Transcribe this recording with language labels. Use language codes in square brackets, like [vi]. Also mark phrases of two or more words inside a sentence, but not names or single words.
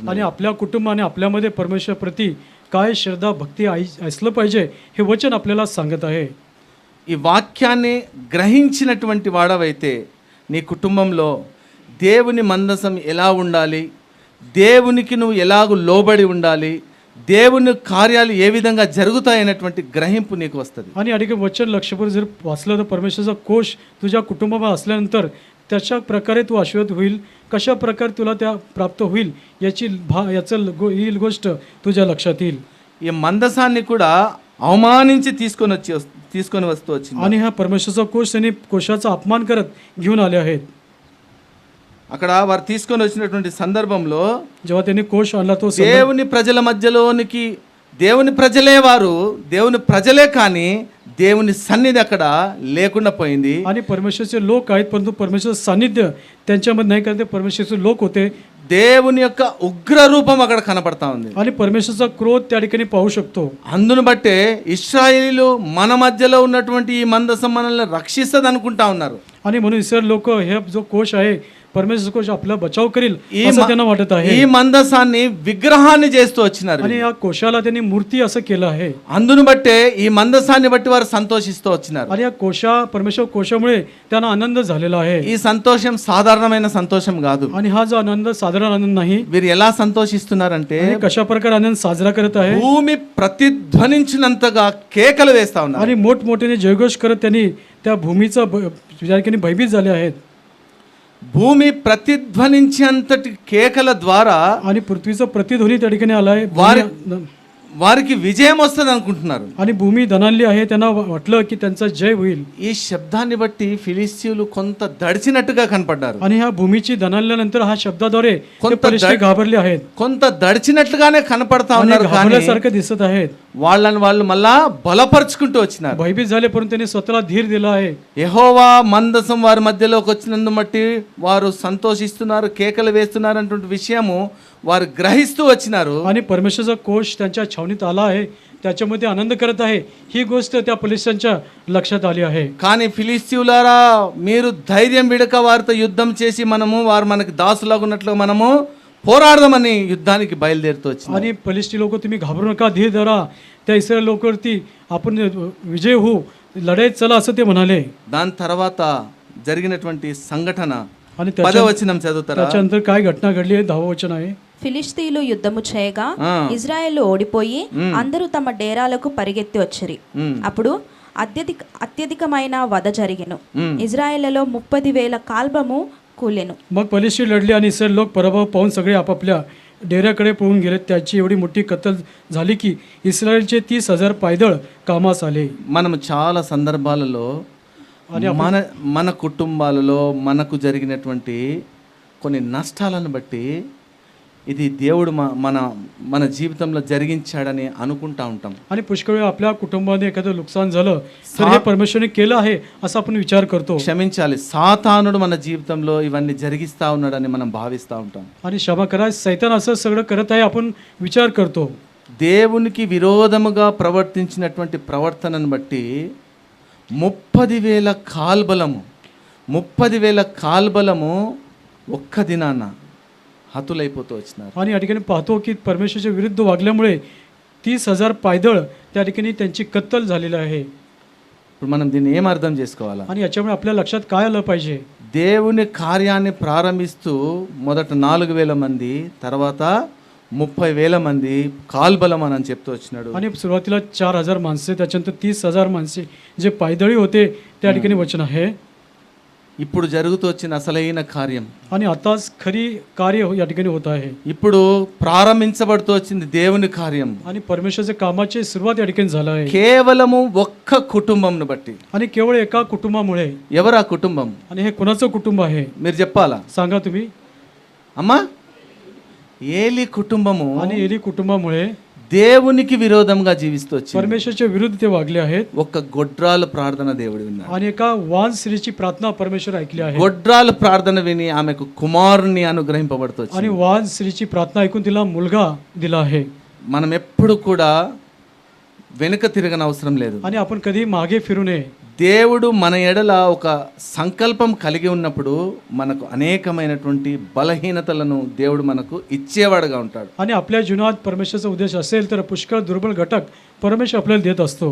[mr] आणि आपल्या कुटुंबाने आपल्यामध्ये परमेश्वर प्रति काय श्रद्धा भक्ती असलं पाहिजे हे वचन आपल्याला सांगत आहे. [te] ఈ వాక్యాన్ని గ్రహించినటువంటి వాడవైతే నీ కుటుంబంలో దేవుని మందసం ఎలా ఉండాలి, దేవునికి నువ్వు ఎలాగూ లోబడి ఉండాలి, దేవుని కార్యాలు ఏ విధంగా జరుగుతాయనేటువంటి గ్రహింపు నీకు వస్తుంది. [mr] आणि अधिक वचन लक्षपूर्वक जर वाचलं तर परमेश्वराचा कोश तुझ्या कुटुंबामध्ये असल्यानंतर त्याच्या प्रकारे तू आशीर्वाद होईल, कशा प्रकारे तुला त्या प्राप्त होईल ही गोष्ट तुझ्या लक्षात येईल. [te] ఈ మందసాన్ని కూడా అవమానించి తీసుకొని వస్తూ వచ్చింది. [mr] आणि हा परमेश्वराचा कोश त्यांनी कोशाचा अपमान करत घेऊन आले आहेत. [te] అక్కడ వారు తీసుకొని వచ్చినటువంటి సందర్భంలో [mr] जेव्हा त्यांनी कोश आणला तो [te] దేవుని ప్రజల మధ్యలోనికి, దేవుని ప్రజలే వారు, దేవుని ప్రజలే కానీ దేవుని సన్నిధి అక్కడ లేకుండా పోయింది. [mr] आणि परमेश्वरचे लोक आहेत परंतु परमेश्वराचं सानिध्य त्यांच्यामध्ये नाही, कारण ते परमेश्वरचे लोक होते. [te] దేవుని యొక్క ఉగ్ర రూపం అక్కడ కనపడతా ఉంది. [mr] आणि परमेश्वरचा क्रोध त्या ठिकाणी पाहू शकतो. [te] అందును బట్టే ఇశ్రాయేలీలు మన మధ్యలో ఉన్నటువంటి ఈ మందసం మనల్ని రక్షిస్తుంది అనుకుంటా ఉన్నారు. [mr] आणि म्हणून इस्रायल लोक हे जो कोश आहे परमेश्वर कोश आपला बचाव करील असं त्यांना वाटत आहे. [te] ఈ మందసాన్ని విగ్రహాన్ని చేస్తూ వచ్చినారు. [mr] आणि या कोशाला त्यांनी मूर्ती असं केलं आहे. [te] అందును బట్టే ఈ మందసాన్ని బట్టి వారు సంతోషిస్తూ వచ్చినారు. [mr] आणि या परमेश्वर कोशामुळे त्यांना आनंद झालेला आहे. [te] ఈ సంతోషం సాధారణమైన సంతోషం కాదు. [mr] आणि हा जो आनंद साधारण आनंद नाही. [te] వీరు ఎలా సంతోషిస్తున్నారంటే [mr] कशा प्रकारे आनंद साजरा करत आहे. [te] భూమి ప్రతిధ్వనించినంతగా కేకలు వేస్తా ఉన్నారు. [mr] आणि मोठमोठ्याने जयघोष करत त्यांनी त्या भूमीचा भयभीत झाले आहेत. [te] భూమి ప్రతిధ్వనించేంతటి కేకల ద్వారా [mr] आणि पृथ्वीचा प्रतिध्वनी त्या ठिकाणी आलाय. [te] వారికి విజయం వస్తుంది అనుకుంటున్నారు. [mr] आणि भूमी दणाणली आहे, त्यांना वाटलं की त्यांचा जय होईल. [te] ఈ శబ్దాన్ని బట్టి ఫిలిస్తీయులు కొంత దడిచినట్టుగా కనపడ్డారు. [mr] आणि ह्या भूमीची दणाणल्यानंतर हा शब्दाद्वारे फलिस्ती घाबरले आहेत. [te] కొంత దడిచినట్లుగానే కనపడతా [mr] आणि [te] ఉన్నారు, కానీ [mr] घाबरल्यासारखं दिसत आहेत. [te] వాళ్ళు మళ్ళా బలపరుచుకుంటూ వచ్చినారు. [mr] भयभीत झाले परंतु त्यांनी स्वतःला धीर दिला आहे. [te] యెహోవా మందసం వారి మధ్యలోకి వచ్చినందు బట్టి వారు సంతోషిస్తున్నారు, కేకలు వేస్తున్నారు అన్నటువంటి విషయము వారు గ్రహిస్తూ వచ్చినారు. [mr] आणि परमेश्वराचा कोश त्यांच्या छावणीत आला आहे, त्याच्यामध्ये आनंद करत आहे. ही गोष्ट त्या फलिस्त्यांच्या लक्षात आली आहे. [te] కానీ ఫిలిస్తీయులారా, మీరు ధైర్యం విడక వారితో యుద్ధం చేసి వారు మనకి దాసులాగున్నట్లు మనము పోరాడదామని యుద్ధానికి బయలుదేరుతూ వచ్చింది. [mr] आणि फलिस्ती लोक तुम्ही घाबरू नका, धीर धरा, त्या इस्रायल लोकांवरती आपण विजय होऊ, लढाईत चला असं ते म्हणाले. [te] దాని తర్వాత జరిగినటువంటి సంఘటన [mr] आणि [te] 10వ వచనం చదువుతారా? [mr] त्याच्यानंतर काय घटना घडली आहे? 10వ वचन आहे. [te] ఫిలిష్తీయులు యుద్ధము చేయగా ఇజ్రాయేలు ఓడిపోయి అందరూ తమ డేరాలకు పరిగెత్తి వచ్చిరి. అప్పుడు అత్యధికమైన వధ జరిగెను. ఇజ్రాయేలులో 30,000 కాల్బము కూలెను. [mr] मग फलिस्ती लढले आणि इस्रायल लोक पराभव पाहून सगळे आपापल्या डेऱ्याकडे पळून गेले. त्याची एवढी मोठी कत्तल झाली की इस्रायलचे 30,000 पायदळ कामास आले. [te] మనం చాలా సందర్భాలలో మన కుటుంబాలలో మనకు జరిగినటువంటి కొన్ని నష్టాలను బట్టి ఇది దేవుడు మన జీవితంలో జరిగించాడని అనుకుంటా ఉంటాం. [mr] आणि पुष्कळ वेळा आपल्या कुटुंबामध्ये एखादं नुकसान झालं तर हे परमेश्वराने केलं आहे असं आपण विचार करतो. [te] క్షమించాలి, సాతానుడు మన జీవితంలో ఇవన్నీ జరిగిస్తా ఉన్నాడని మనం భావిస్తూ ఉంటాం. [mr] आणि क्षमा करा, सैतान असं सगळं करत आहे आपण विचार करतो. [te] దేవునికి విరోధముగా ప్రవర్తించినటువంటి ప్రవర్తనను బట్టి 30,000 కాల్బలము ఒక్క దినాన హతులైపోతూ వచ్చినారు. [mr] आणि या ठिकाणी पाहतो की परमेश्वराच्या विरुद्ध वागल्यामुळे 30,000 पायदळ त्या ठिकाणी त्यांची कत्तल झालेली आहे. [te] ఇప్పుడు మనం దీన్ని ఏం అర్థం చేసుకోవాలా? [mr] आणि याच्यामुळे आपल्या लक्षात काय आलं पाहिजे? [te] దేవుని కార్యాన్ని ప్రారంభిస్తూ మొదట 4,000 మంది, తర్వాత 30,000 మంది కాల్బలం అని చెప్తూ వచ్చినాడు. [mr] आणि सुरुवातीला 4,000 माणसे, त्याच्यानंतर 30,000 माणसे जे पायदळी होते त्या ठिकाणी वचन आहे. [te] ఇప్పుడు జరుగుతూ వచ్చిన అసలైన కార్యం, [mr] आणि आताच खरी कार्य या ठिकाणी होत आहे. [te] ఇప్పుడు ప్రారంభించబడుతూ వచ్చింది దేవుని కార్యం. [mr] आणि परमेश्वराच्या कामाची सुरुवात या ठिकाणी झालं आहे. [te] కేవలము ఒక్క కుటుంబంను బట్టి. [mr] आणि केवळ एका कुटुंबामुळे. [te] ఎవరు ఆ కుటుంబం? [mr] आणि हे कोणाचं कुटुंब आहे [te] మీరు చెప్పాలా? [mr] सांगा तुम्ही. [te] అమ్మా, ఏలి కుటుంబము [mr] आणि एली कुटुंबामुळे [te] దేవునికి విరోధంగా జీవిస్తూ వచ్చింది. [mr] परमेश्वरच्या विरुद्ध ते वागले आहेत [te] ఒక్క గొడ్రాలు ప్రార్థన దేవుడు విన్నాడు. [mr] आणि एका वान स्त्रीची प्रार्थना परमेश्वर ऐकली आहे [te] గొడ్రాలు ప్రార్థన విని ఆమెకు కుమారుని అనుగ్రహింపబడుతూ వచ్చింది. [mr] आणि वान स्त्रीची प्रार्थना ऐकून तिला मुलगा दिला आहे. [te] మనం ఎప్పుడు కూడా వెనుక తిరగని అవసరం లేదు. [mr] आणि आपण कधी मागे फिरू नये. [te] దేవుడు మన ఎడల ఒక సంకల్పం కలిగి ఉన్నప్పుడు మనకు అనేకమైనటువంటి బలహీనతలను దేవుడు మనకు ఇచ్చేవాడుగా ఉంటాడు. [mr] आणि आपल्या जीवनात परमेश्वराचा उद्देश असेल तर पुष्कळ दुर्बल घटक परमेश्वर आपल्याला देत असतो